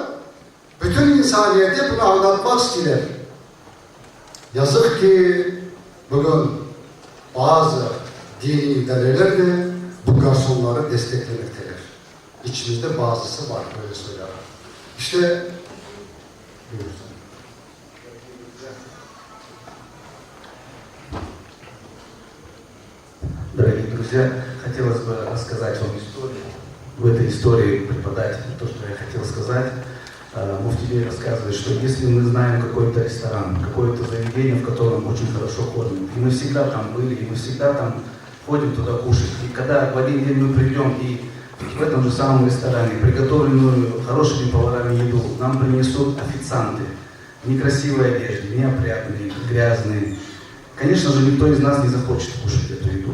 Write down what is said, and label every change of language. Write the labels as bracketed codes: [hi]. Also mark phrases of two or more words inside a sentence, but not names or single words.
[tr] Bütün insaniyete bunu anlatmak istiyorlar. Yazık ki bugün bazı dini idareler de bu garsonları desteklemektedir. İçimizde bazısı var, böyle söyler. İşte buyursun. [ru] Дорогие друзья, хотелось бы рассказать вам историю. В этой истории преподать то, что я хотел сказать. Муфтий рассказывает, что если мы знаем какой-то ресторан, какое-то заведение, в котором очень хорошо кормят, и мы всегда там были, и мы всегда там ходим туда кушать, и когда в один день мы придем и в этом же самом ресторане приготовленную хорошими поварами еду нам принесут официанты в некрасивой одежде, неопрятные, грязные, конечно же, никто из нас не захочет кушать эту еду.